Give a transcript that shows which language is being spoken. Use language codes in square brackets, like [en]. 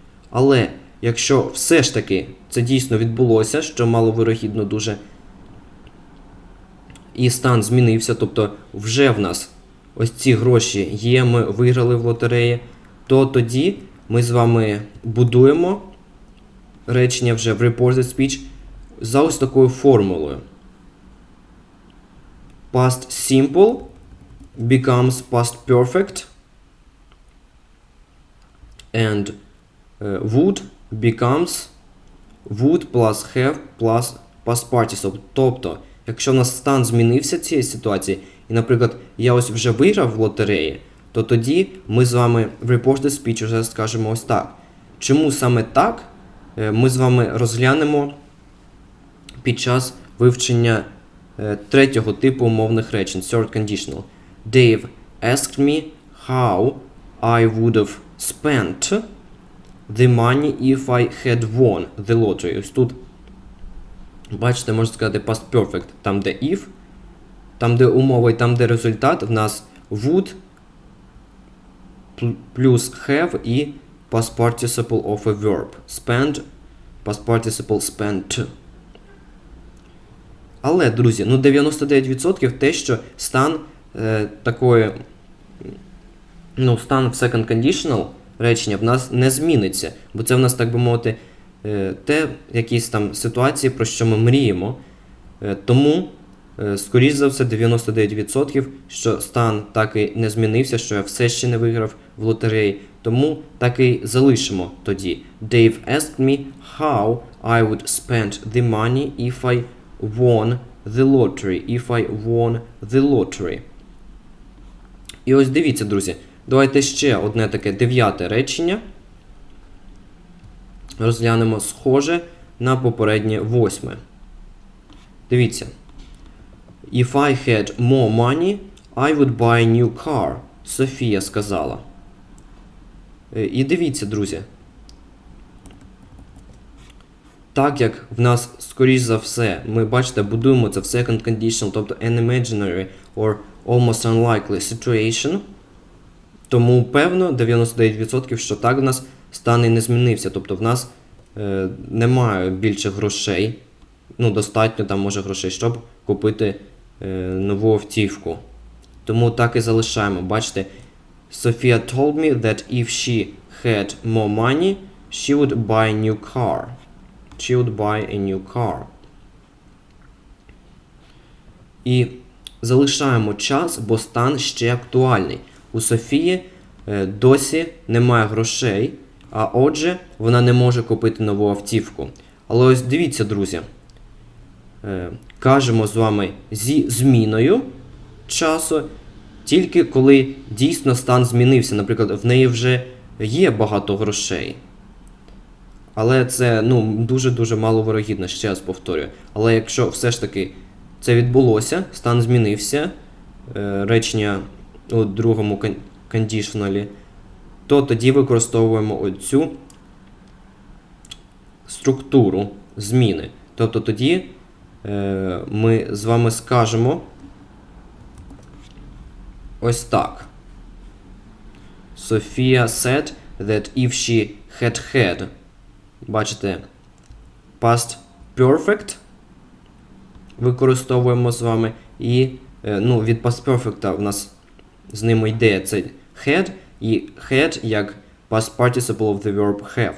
[uk] Але якщо все ж таки це дійсно відбулося, що маловирогідно дуже, і стан змінився, тобто вже в нас ось ці гроші є, ми виграли в лотереї, то тоді ми з вами будуємо речення вже в reported speech за ось такою формулою. [en] Past simple becomes past perfect and would becomes would plus have plus past participle. [uk] Тобто, якщо в нас стан змінився цієї ситуації, і, наприклад, я ось вже виграв в лотереї, то тоді ми з вами в reported speech вже скажемо ось так. Чому саме так, ми з вами розглянемо під час вивчення третього типу умовних речень, third conditional. [en] Dave asked me how I would have spent the money if I had won the lottery. [uk] Ось тут, бачите, можна сказати past perfect. Там, де if, там, де умова і там, де результат, в нас would плюс have і past participle of a verb. [en] Spend, past participle spent. [uk] Але, друзі, 99% те, що стан такої, стан в second conditional речення в нас не зміниться. Бо це в нас, так би мовити, якісь там ситуації, про що ми мріємо. Тому, скоріш за все, 99%, що стан так і не змінився, що я все ще не виграв в лотереї. Тому так і залишимо тоді. [en] Dave asked me how I would spend the money if I won the lottery. If I won the lottery. [uk] І ось дивіться, друзі. Давайте ще одне таке 9-те речення. Розглянемо схоже на попереднє 8-ме. Дивіться. [en] If I had more money, I would buy a new car. [uk] Софія сказала. І дивіться, друзі. Так як в нас, скоріш за все, ми, бачите, будуємо це в second conditional, тобто [en] an imaginary or almost unlikely situation, [uk] тому, певно, 99%, що так в нас стан і не змінився. Тобто в нас немає більше грошей, достатньо там, може, грошей, щоб купити нову автівку. Тому так і залишаємо. Бачите, [en] Sophia told me that if she had more money, she would buy a new car. She would buy a new car. [uk] І залишаємо час, бо стан ще актуальний. У Софії досі немає грошей, а отже, вона не може купити нову автівку. Але ось дивіться, друзі. Кажемо з вами зі зміною часу, тільки коли дійсно стан змінився. Наприклад, в неї вже є багато грошей. Але це, дуже-дуже маловирогідно, ще раз повторюю. Але якщо все ж таки це відбулося, стан змінився, речення у другому conditionally, то тоді використовуємо оцю структуру зміни. Тобто тоді ми з вами скажемо ось так. [en] Sophia said that if she had, [uk] бачите, [en] past perfect [uk] використовуємо з вами, і від [en] past perfect [uk] в нас з ним йде це [en] had, і had як past participle of the verb have.